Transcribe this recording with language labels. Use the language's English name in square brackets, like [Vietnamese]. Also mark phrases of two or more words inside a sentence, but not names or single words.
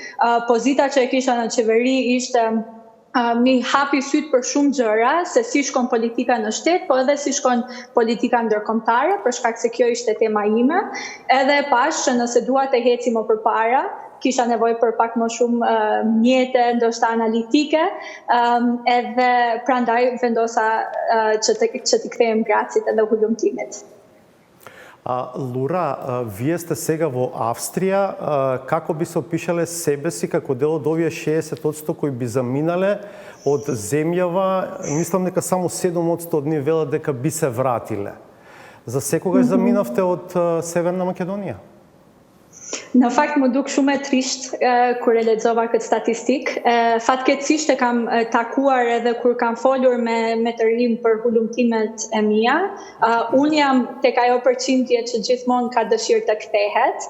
[Albanian] Pozita që e kisha në qeveri ishte mi hapi syt për shumë gjëra, se si shkon politika në shtet, po edhe si shkon politika ndërkombëtare, për shkak se kjo ishte tema ime, edhe pash që nëse dua të heci më përpara, kisha nevojë për pak më shumë mjete, ndoshta analitike, edhe prandaj vendosa që të kthehem Grazit edhe hulumtimit. [Macedonian] Лура, вие сте сега во Австрија. Како би се опишале себе си како дел од овие 60% кои би заминале од земјава? Мислам дека само 7% од нив велат дека би се вратиле. За секогаш заминавте од Северна Македонија? [Albanian] Në fakt më duk shumë e trisht kur e lexova këtë statistik. Fatkeqësisht e kam takuar edhe kur kam folur me të rinj për hulumtimet e mia. Unë jam tek ajo përqindje që gjithmonë ka dëshirë të kthehet.